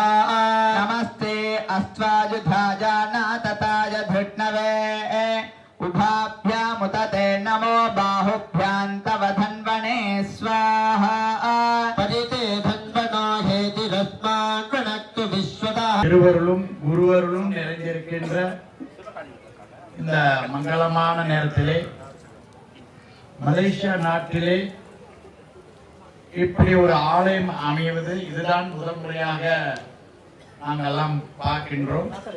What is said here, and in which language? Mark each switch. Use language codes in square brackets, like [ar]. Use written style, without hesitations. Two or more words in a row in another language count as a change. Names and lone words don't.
[sa] नमस्ते अस्त्वायुधाजानातताय धृष्णवे उभाभ्यामुतते नमो बाहुभ्यां तव धन्वने स्वाहा परिते धन्वनो हेतिरस्मान् प्रणक्तु विश्वतः [ta] திருவருளும் குருவருளும் நிறைந்திருக்கின்ற இந்த மங்களமான நேரத்திலே மலேசியா நாட்டிலே இப்படி ஒரு ஆலயம் அமைவது இதுதான் முதல் முறையாக நாங்கள் எல்லாம் பார்க்கின்றோம்.